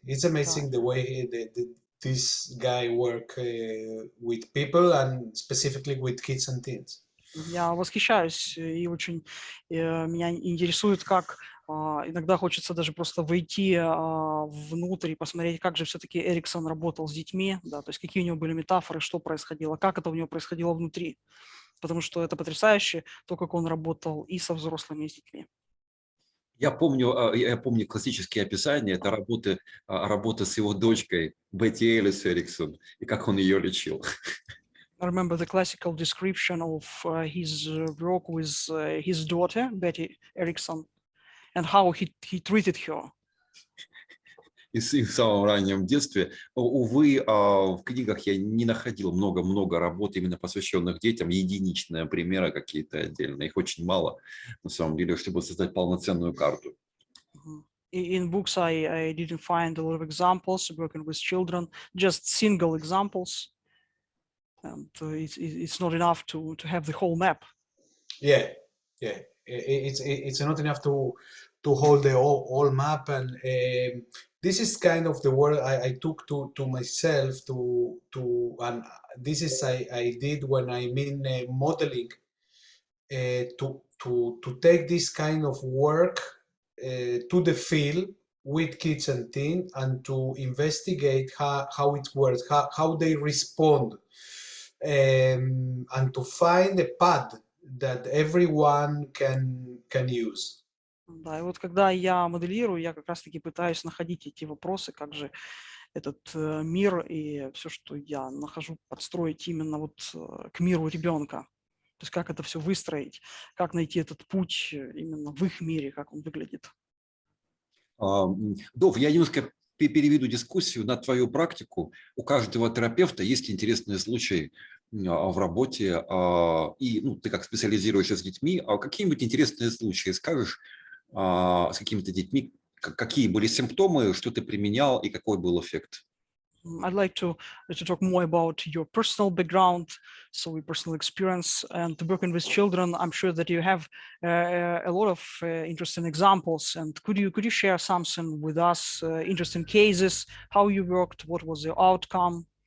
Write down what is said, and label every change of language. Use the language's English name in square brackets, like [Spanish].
[English] It's amazing the way this guy work with people and specifically with kids and teens. [Russian] Я восхищаюсь и очень меня интересует, как иногда хочется даже просто войти внутрь и посмотреть, как же все-таки Эриксон работал с детьми, да, то есть какие у него были метафоры, что происходило, как это у него происходило внутри, потому что это потрясающе, то, как он работал и со взрослыми, и с детьми. Я помню классические описания, это работа с его дочкой Бетти Элис Эриксон, и как он ее лечил. [English] I remember the classical description of his work with his daughter, Betty Erickson, and how he treated her. [Russian] И в самом раннем детстве. Увы, в книгах я не находил много работ, именно посвященных детям, единичные примеры какие-то отдельные. Их очень мало, на самом деле, чтобы создать полноценную карту. [English] In books, I didn't find a lot of examples working with children, just single examples. And it's not enough to have the whole map. Yeah. It's not enough to hold the whole map, and this is kind of the word I took to myself and this is I did when I'm in modeling to take this kind of work to the field with kids and teens and to investigate how it works, how they respond, and to find a path that everyone can use. [Russian] Да, и вот когда я моделирую, я как раз-таки пытаюсь находить эти вопросы, как же этот мир и все, что я нахожу, подстроить именно вот к миру ребенка. То есть как это все выстроить, как найти этот путь именно в их мире, как он выглядит. Дов, я немножко переведу дискуссию на твою практику. У каждого терапевта есть интересные случаи в работе, и ты как специализируешься с детьми, а какие-нибудь интересные случаи скажешь с какими-то детьми, какие были симптомы, что ты применял и какой был эффект? [English] I'd like to talk more about your personal background, so your personal experience, and working with children. I'm sure that you have a lot of interesting examples. And could you share something with us? Interesting cases, how you worked, what was the outcome?